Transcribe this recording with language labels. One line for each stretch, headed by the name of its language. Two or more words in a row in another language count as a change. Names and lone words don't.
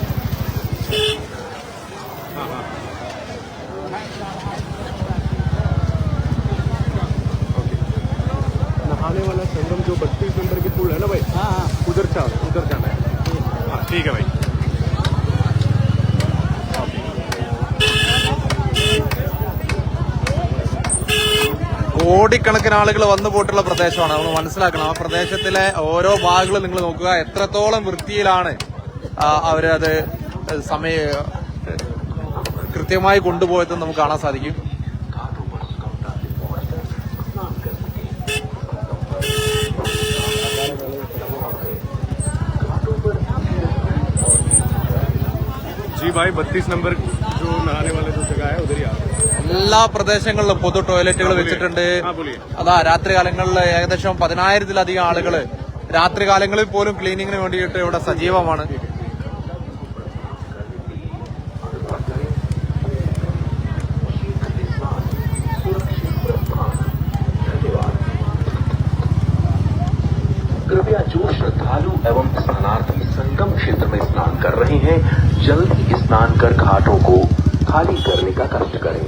Hindi: हाँ हाँ ओके। नहाने वाला संगम जो 32 नंबर की पुल है ना भाई, हाँ हाँ उधर जाना है। हाँ ठीक है भाई।
Malayalam: കോടിക്കണക്കിന് ആളുകൾ വന്നു പോയിട്ടുള്ള പ്രദേശമാണ്. നമ്മൾ മനസ്സിലാക്കണം, ആ പ്രദേശത്തിലെ ഓരോ ഭാഗങ്ങളും നിങ്ങൾ നോക്കുക, എത്രത്തോളം വൃത്തിയിലാണ് അവരത് കൃത്യമായി കൊണ്ടുപോയതെന്ന് നമുക്ക് കാണാൻ സാധിക്കും.
Hindi: जी भाई 32 नंबर जो नहाने वाले जो जगह है उधर ही आ
Malayalam: എല്ലാ പ്രദേശങ്ങളിലും പൊതു ടോയ്ലറ്റുകൾ വെച്ചിട്ടുണ്ട്. അതാ രാത്രികാലങ്ങളിൽ ഏകദേശം 10,000-ലധികം ആളുകൾ രാത്രികാലങ്ങളിൽ പോലും ക്ലീനിങ്ങിന് വേണ്ടിയിട്ട് ഇവിടെ സജീവമാണ്.
Hindi: कृपया जो श्रद्धालु एवं स्नानार्थी संगम क्षेत्र में स्नान कर रहे हैं जल्दी स्नान कर घाटों को खाली करने का कष्ट करें।